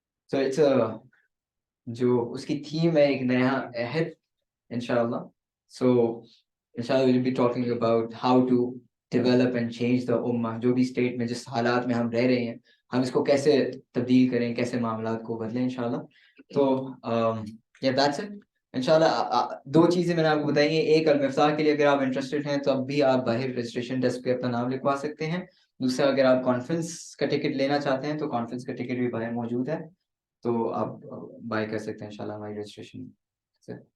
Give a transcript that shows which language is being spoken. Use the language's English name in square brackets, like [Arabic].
[English] So it's [Urdu] جو اس کی theme ہے ایک نیا عہد انشاءاللہ. [English] So inshallah we'll be talking about how to develop and change the ummah. [Urdu] جو بھی اسٹیٹ میں جس حالات میں ہم رہ رہے ہیں ہم اس کو کیسے تبدیل کریں, کیسے معاملات کو بدلیں انشاءاللہ. تو [English] yeah that's it. [Urdu] انشاءاللہ 2 چیزیں میں نے آپ کو بتائیں گے. ایک المفتاح کے لیے اگر آپ انٹرسٹڈ ہیں تو اب بھی آپ باہر رجسٹریشن ڈیسک پہ اپنا نام لکھوا سکتے ہیں. دوسرا اگر آپ کانفرنس کا ٹکٹ لینا چاہتے ہیں تو کانفرنس کا ٹکٹ بھی باہر موجود ہے, تو آپ بائی کر سکتے ہیں انشاءاللہ ہماری رجسٹریشن سے.